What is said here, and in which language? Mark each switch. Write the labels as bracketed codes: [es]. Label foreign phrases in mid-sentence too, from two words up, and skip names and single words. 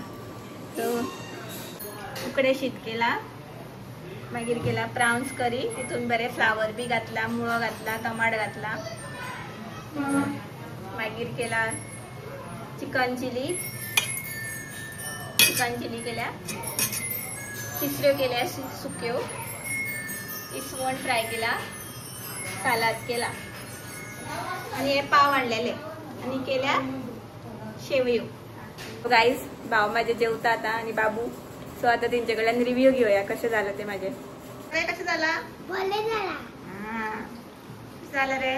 [kok] सो उकडे शीत केला, मागीर केला प्राउन्स करी, तितून बरे फ्लावर बी घातला, मुळो घातला, टमाट घातला. मागीर केला चिकन चिली केल्या, तिसऱ्यो केल्या सुक्यो, इसवण फ्राय केला, सालाद केला आणि हे पाव आणलेले आणि केल्या शेवयो. गाईज भाव माझे जेवता आता आणि बाबू. [mr] सो आता त्यांच्याकडून रिव्ह्यू घेऊया कसे झालं ते माझे. कसे झाला? झालं रे?